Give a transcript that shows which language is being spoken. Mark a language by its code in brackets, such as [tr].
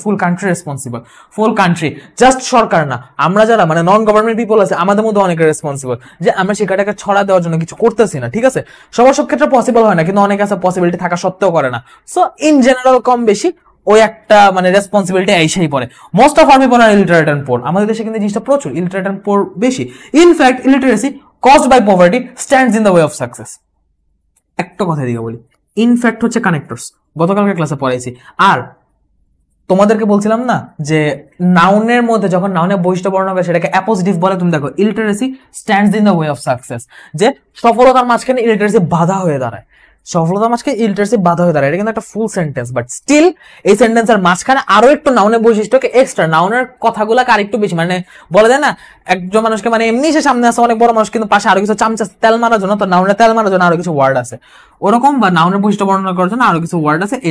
[bn] ফুল country responsible, ফুল country, just সরকার না, আমরা যারা মানে নন গভর্নমেন্ট পিপল আছে আমাদের মধ্যে অনেকে রেসপন্সিবল, যে আমরা শিক্ষাটাকে ছড়া দেওয়ার জন্য কিছু করতেছি না। ঠিক আছে, সবার সব ক্ষেত্রে পসিবল হয় না, কিন্তু অনেক আছে পসিবিলিটি থাকা সত্ত্বেও করে না। সো ইন জেনারেল কম বেশি ওই একটা মানে রেসপন্সিবিলিটি আইসাই পড়ে। [en] Most of our people are illiterate and poor. [bn] আমাদের দেশে কিন্তু জিনিসটা প্রচুর, ইলিটারেট এন্ড পোর বেশি। [en] In fact illiteracy caused by poverty stands in the way of success. [bn] একটা কথা দিকে বলি, ইনফ্যাক্ট হচ্ছে কানেক্টরস, গতকালকে ক্লাসে পড়াইছি। আর তোমাদেরকে বলছিলাম না যে নাউনের মধ্যে যখন নাউনের বৈশিষ্ট্য বর্ণনা করে সেটাকে অ্যাপোজিটিভ বলে। তুমি দেখো, [en] illiteracy stands in the way of success, [bn] যে সফলতার মাঝখানে ইলিটারেসি বাধা হয়ে দাঁড়ায়, সফলতার মাঝখানে ইলিটারেসি বাধা হয়ে দাঁড়ায়। এটা কিন্তু একটা ফুল সেন্টেন্স, বাট স্টিল এই সেন্টেন্সের মাঝখানে আরো একটু নাউনের বৈশিষ্ট্যকে এক্সট্রা, নাউনের কথাগুলোকে আরেকটু বেশি, মানে বলা যায় না একজন মানুষকে মানে এমনি সে সামনে আছে অনেক বড় মানুষ, কিন্তু পাশে আরো কিছু চামচা তেল মারার জন্য, তো নাউনের তেল মারার জন্য আরো কিছু ওয়ার্ড আছে ওরকম, বা নাউনের বৈশিষ্ট্য বর্ণনা করার জন্য আরো কিছু ওয়ার্ড আছে।